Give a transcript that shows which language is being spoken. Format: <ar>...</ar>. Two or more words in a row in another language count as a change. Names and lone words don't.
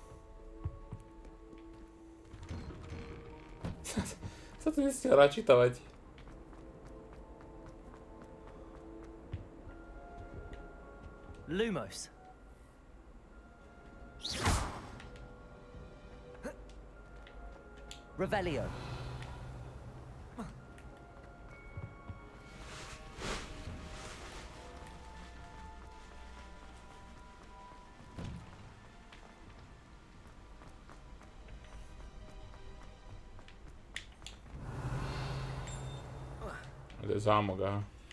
<sk>Sa to nestiel načítavať.</sk> <la>Lumos. Revelio.</la> <sk>To je zámok, aha.</sk>